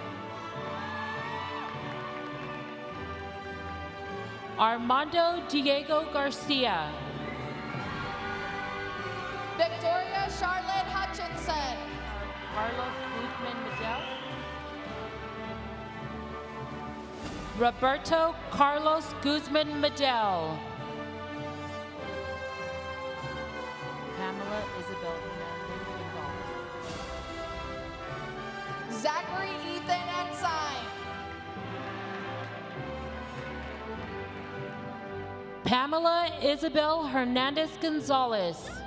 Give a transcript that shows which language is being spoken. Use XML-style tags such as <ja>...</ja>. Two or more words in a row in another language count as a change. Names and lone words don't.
<en>Armando Diego Garcia. Victoria Charlotte Hutchinson. Carlos Guzman Miguel. Roberto Carlos Guzman Medel. Pamela Isabel Hernandez Gonzalez. Zachary Ethan Ensign. Pamela Isabel Hernandez Gonzalez.</en>